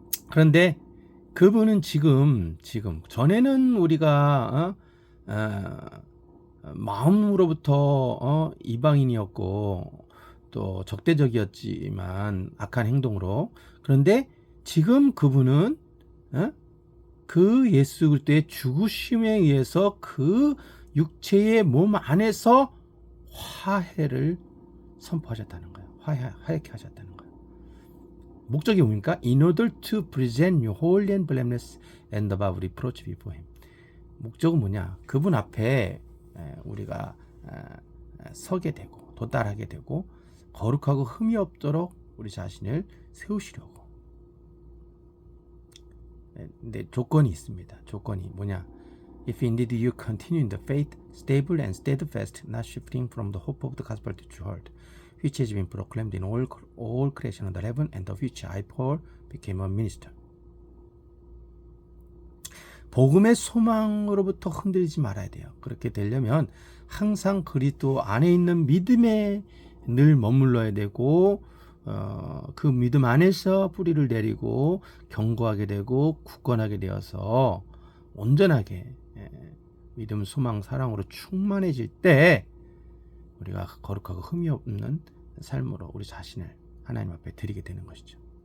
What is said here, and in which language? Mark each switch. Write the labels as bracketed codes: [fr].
[ko] 그런데 그분은 지금 전에는 우리가 마음으로부터 이방인이었고 또 적대적이었지만 악한 행동으로, 그런데 지금 그분은 그 예수 그리스도의 죽으심에 의해서 그 육체의 몸 안에서 화해를 선포하셨다는 거예요. 화해케 하셨다는 거예요. 목적이 뭡니까? [en] In order to present you holy and blameless and above reproach before him. [ko] 목적은 뭐냐? 그분 앞에 우리가 서게 되고 도달하게 되고 거룩하고 흠이 없도록 우리 자신을 세우시려고. 근데 조건이 있습니다. 조건이 뭐냐? [en] If indeed you continue in the faith, stable and steadfast, not shifting from the hope of the gospel that you heard, which has been proclaimed in all creation under heaven, and of which I, Paul, became a minister. [ko] 복음의 소망으로부터 흔들리지 말아야 돼요. 그렇게 되려면 항상 그리스도 안에 있는 믿음에 늘 머물러야 되고 그 믿음 안에서 뿌리를 내리고 견고하게 되고 굳건하게 되어서 온전하게 믿음, 소망, 사랑으로 충만해질 때 우리가 거룩하고 흠이 없는 삶으로 우리 자신을 하나님 앞에 드리게 되는 것이죠.